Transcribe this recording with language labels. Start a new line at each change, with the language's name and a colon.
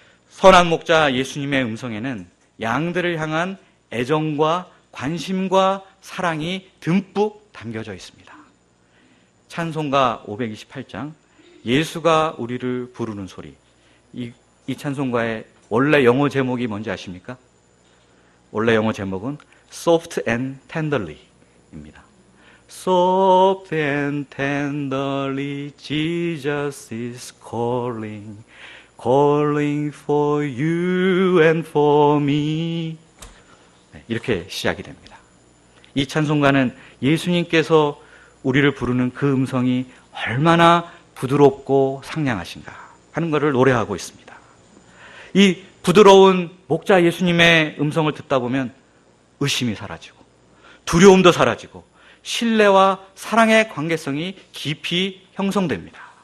Korean: 선한 목자 예수님의 음성에는 양들을 향한 애정과 관심과 사랑이 듬뿍 담겨져 있습니다. 찬송가 528장 예수가 우리를 부르는 소리. 이 찬송가의 원래 영어 제목이 뭔지 아십니까? 원래 영어 제목은 Soft and Tenderly 입니다.
English: Soft and tenderly Jesus is calling, calling for you and for me.
Korean: 이렇게 시작이 됩니다. 이 찬송가는 예수님께서 우리를 부르는 그 음성이 얼마나 부드럽고 상냥하신가 하는 것을 노래하고 있습니다. 이 부드러운 목자 예수님의 음성을 듣다 보면 의심이 사라지고 두려움도 사라지고 신뢰와 사랑의 관계성이 깊이 형성됩니다.